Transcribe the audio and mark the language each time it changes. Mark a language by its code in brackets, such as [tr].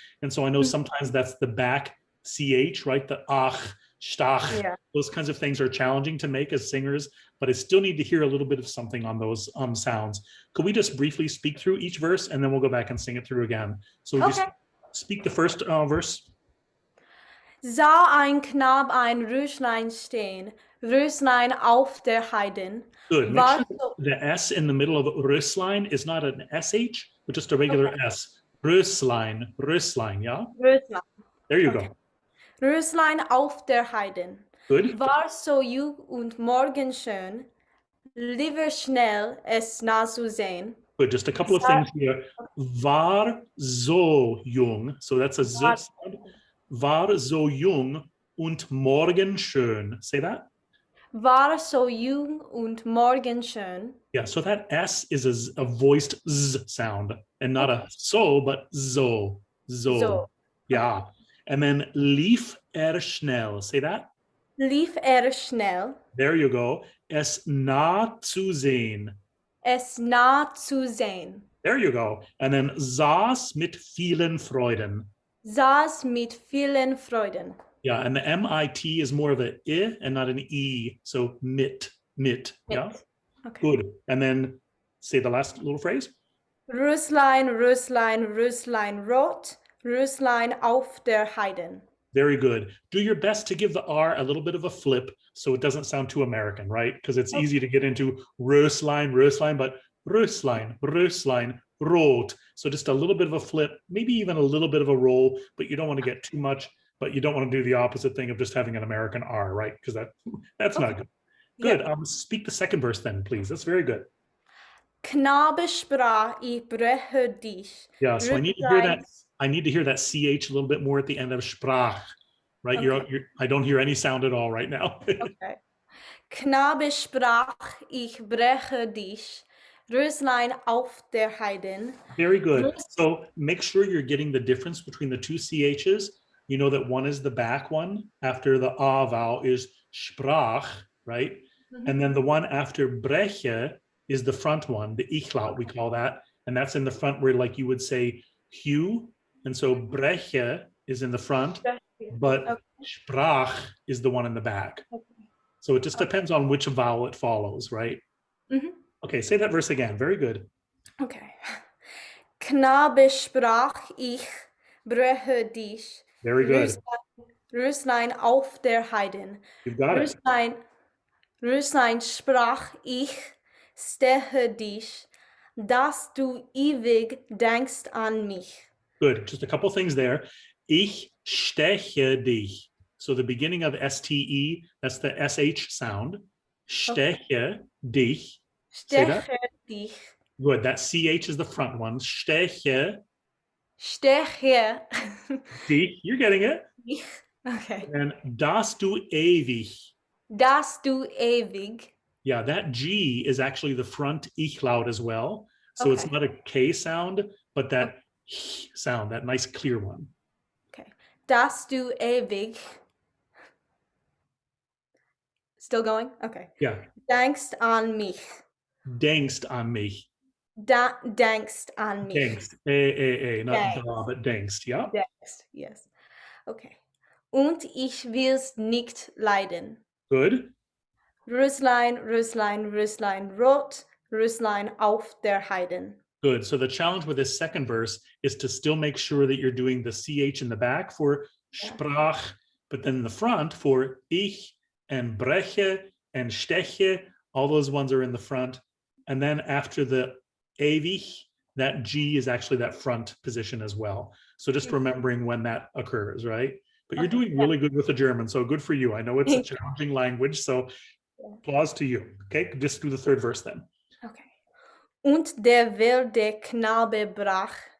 [en] And so I know sometimes that's the back CH, right? The ach, stach, yeah. Those kinds of things are challenging to make as singers, but I still need to hear a little bit of something on those sounds. Could we just briefly speak through each verse and then we'll go back and sing it through again? So would you speak the first verse? [de] Sah ein Knab ein Röslein stehen, Röslein auf der Heiden. [en] Good. Make sure the S in the middle of Röslein is not an SH, but just a regular S. [de] Röslein, Röslein, yeah? Röslein. [en] There you go. [de] Röslein auf der Heiden. [en] Good. [de] War so jung und morgenschön, lieber schnell es nachzusehen. [en] Good. Just a couple of things here. [de] War so jung. [en] So that's a Z sound. [de] War so jung und morgenschön. [en] Say that. [de] War so jung und morgenschön. [en] Yeah, so that S is a voiced Z sound and not a so, but so. So. Yeah. And then [de] lief schnell. [en] Say that. [de] Lief schnell. [en] There you go. [de] Es nachzusehen. Es nachzusehen. [en] There you go. And then [de] saß mit vielen Freuden. Saß mit vielen Freuden. [en] Yeah, and the MIT is more of a I and not an E. So mit, yeah? Okay. Good. And then say the last little phrase. [de] Röslein, Röslein, Röslein rot, Röslein auf der Heiden. [en] Very good. Do your best to give the R a little bit of a flip so it doesn't sound too American, right? Because it's easy to get into Röslein, Röslein, but Röslein, Röslein, rot. So just a little bit of a flip, maybe even a little bit of a roll, but you don't want to get too much, but you don't want to do the opposite thing of just having an American R, right? Because that's not good. Good. Yeah. Speak the second verse then, please. That's very good. [de] Knabe sprach, ich breche dich. [en] Yeah, so I need to hear that. I need to hear that CH a little bit more at the end of Sprach, right? Okay. I don't hear any sound at all right now. Okay. [de] Knabe sprach, ich breche dich. Röslein auf der Heiden. [en] Very good. So make sure you're getting the difference between the two CHs. You know that one is the back one after the A vowel is Sprach, right? And then the one after breche is the front one, the Ich-Laut, we call that. And that's in the front where like you would say Hugh. And so breche is in the front, but Sprach is the one in the back. So it just depends on which vowel it follows, right? Okay, say that verse again. Very good. Okay. [de] Knabe sprach, ich breche dich. [en] Very good. [de] Röslein auf der Heiden. [en] You've got it. [de] Röslein sprach, ich steche dich, dass du ewig denkst an mich. [en] Good. Just a couple things there. [de] Ich steche dich. [en] So the beginning of STE, that's the SH sound. [de] Steche dich. Steche dich. [en] Good. That CH is the front one. Steche. [de] Steche. [en] dich. You're getting it. Okay. And [de] dass du ewig. Dass du ewig. [en] Yeah, that G is actually the front Ich-Laut as well. So it's not a K sound, but that sound, that nice clear one. [de] Okay. Dass du ewig. [en] Still going? Okay. Yeah. [de] Denkst an mich. Denkst an mich. Denkst an mich. [en] Denkst. Not da, but denkst, yeah? Denkst, yes. Okay. [de] Und ich will's nicht leiden. [en] Good. [de] Röslein, Röslein, Röslein rot, Röslein auf der Heiden. [en] Good. So the challenge with this second verse is to still make sure that you're doing the CH in the back for Sprach, but then in the front for Ich and breche and steche, all those ones are in the front. And then after the ewig, that G is actually that front position as well. So just remembering when that occurs, right? But you're doing really good with the German, so good for you. I know it's a challenging language, so applause to you. Okay, just do the third verse then. Okay. [de] Und der wilde Knabe brach.